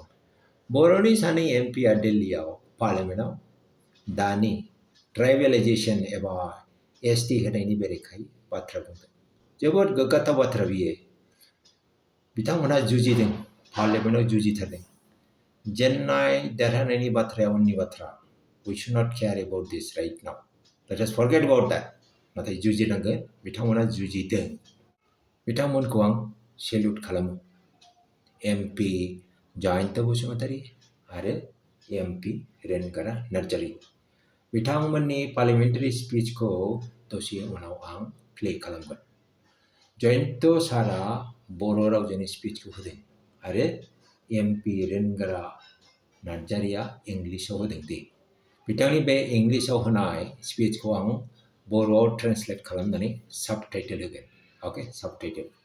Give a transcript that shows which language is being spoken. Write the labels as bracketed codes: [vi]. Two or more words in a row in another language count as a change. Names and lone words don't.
[brx] Boroni Sani MP Delhi Parliament Dani Tribalization एबा ST होनायनि बेरेखायै बाथ्रा बुंदों जोबोद गोग्गाथाव बाथ्रा बियो बिथांमोनहा जुजिदों पार्लियामेन्टआव जुजिथारदों जेन्नाय देरहानायनि बाथ्राया उननि बाथ्रा [en] we should not care about this right now let us forget about [brx] that नाथाय जुजिनांगोन बिथांमोनहा जुजिदों बिथांमोनखौ आं सेल्युट खालामो MP Joyanta Basumatary आरो MP Rwngwra Narzary बिथांमोननि पार्लियामेन्टारि स्पीचखौ दसे उनाव आं प्ले खालामगोन जयन्त सारा बर' रावजों स्पीचखौ होदों आरो MP Rwngwra Narzaryआ इंलिशआव होदों दे बिथांनि बे इंलिशआव होनाय स्पीचखौ आं बर'आव ट्रान्सलेट खालामनानै साबटाइटेल होगोन [en] okay subtitle